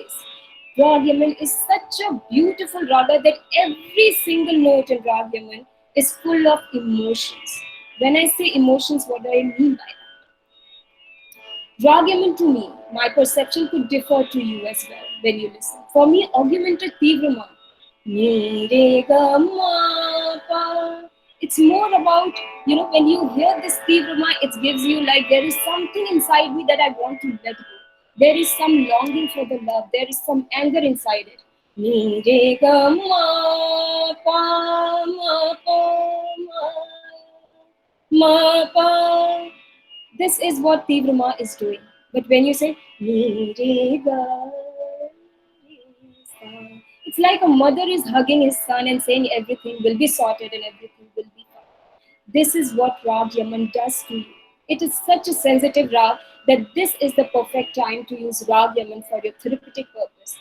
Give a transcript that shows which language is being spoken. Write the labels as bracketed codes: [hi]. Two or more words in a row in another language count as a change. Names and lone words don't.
[en] Rag Yaman is such a beautiful raga that every single note in Rag Yaman is full of emotions. When I say emotions, what do I mean by that? Rag Yaman to me, my perception could differ to you as well when you listen. For me, augmented Tivrama. Mere ga ma pa. It's more about, when you hear this Tivrama, it gives you like there is something inside me that I want to let go. There is some longing for the love. There is some anger inside it. Mere ga ma pa ma pa ma pa. This is what Tivrama is doing. But when you say Mere ga it's like a mother is hugging his son and saying everything will be sorted and everything will be fine. This is what Rag Yaman does to you. It is such a sensitive Rag that this is the perfect time to use Rag Yaman for your therapeutic purpose.